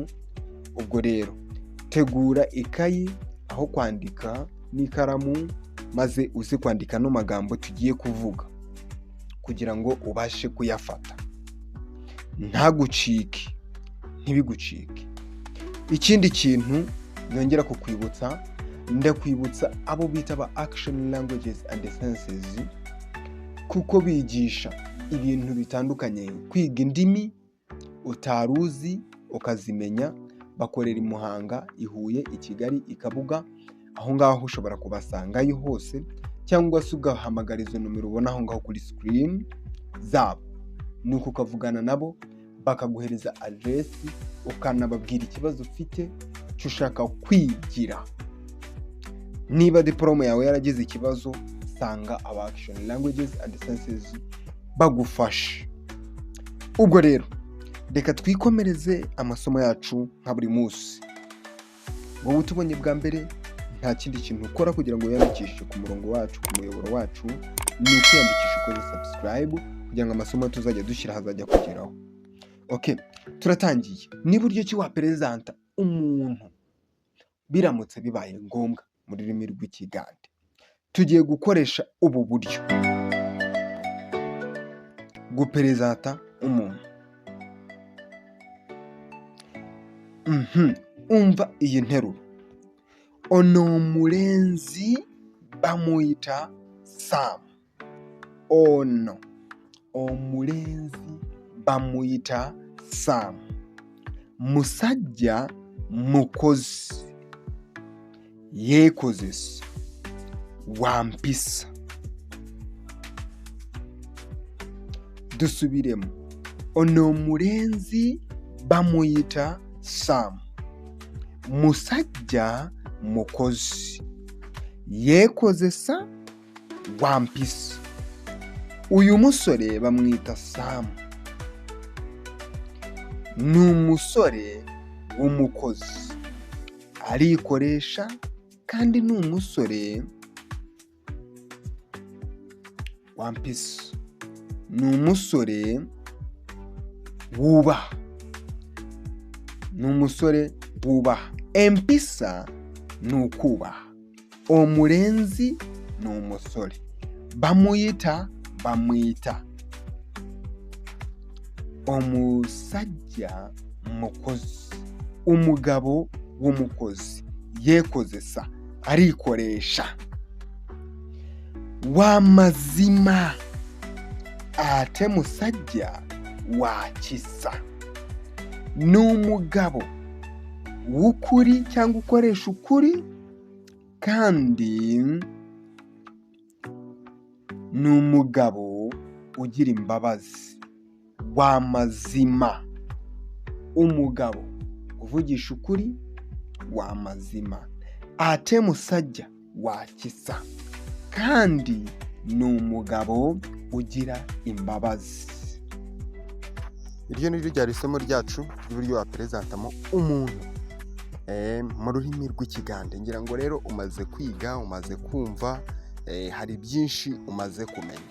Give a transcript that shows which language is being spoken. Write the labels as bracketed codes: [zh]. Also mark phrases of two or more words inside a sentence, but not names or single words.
[rw] Ubwo rero tegura ikayi aho kwandika n'ikaramu, maze uze kwandika ano magambo tugiye kuvuga kugira ngo ubashe kuyafata, ntagucike, ntibigucike. Ikindi kintu nongera kukwibutsa, ndakwibutsa abo bita ba [en] action languages and senses, [rw] kuko bigisha ibintu bitandukanye. Kwiga indimi utaruzi ukazimenya, bakorera i Muhanga, i Huye, i Kigali, i Kabuga. Aho ngaho ushobora kubasangayo hose, cyangwa se ugahamagara izo nomero ubona aho ngaho kuri screen zabo, nuko ukavugana nabo bakaguhereza adresi, ukanababwira ikibazo ufite cyo ushaka kwigira. Niba diploma yawe yaragize ikibazo, sanga aba [en] action languages and senses [rw] bagufasha. Ubwo rero reka twikomereze amasomo yacu nka buri munsi. Wowe utubonye bwa mbere, nta kindi kintu ukora kugira ngo wiyandikishe ku murongo wacu, ku muyoboro wacu, ni ukwiyandikisha ukoze subscribe kugira ngo amasomo tuzajya dushyira hazajya kugeraho. Okay, turatangiye. Ni buryo ki waperezanta umuntu biramutse bibaye ngombwa mu rurimi rw'ikigande. Tugiye gukoresha ubu buryo, guperezanta umuntu. Umva iyi nteruro: [lg] ono mulenzi bamuyita Sam. Ono omulenzi bamuyita Sam. Musajja mukozi yeekozesa wampisa. Dusubiremu: ono mulenzi bamuyita Sam. Musajja mukozi yeekozesa wampisa. [rw] Uyu musore bamwita Sam, ni umusore w'umukozi, arikoresha kandi ni umusore wampisa, ni umusore wubaha, ni umusore wubaha. Empisa ni ukubaha, omulenzi ni umusore, bamuyita bamwita. [lg] Omusajja mukozi, [rw] umugabo w'umukozi, yeekozesa arikoresha. [lg] W'amazima ate musajja wa kisa, [rw] ni umugabo w'ukuri cyangwa ukoresha ukuri, kandi ni umugabo ugira imbabazi. W'amazima, umugabo uvugisha ukuri, [lg] w'amazima. Ate musajja wa kisa, [rw] kandi ni umugabo ugira imbabazi. Iryo ni ryo ryari isomo ryacu ry'uburyo waperezantamo umuntu mu rurimi rw'ikigande. Ngira ngo rero umaze kwiga, umaze kumva, hari byinshi umaze kumenya.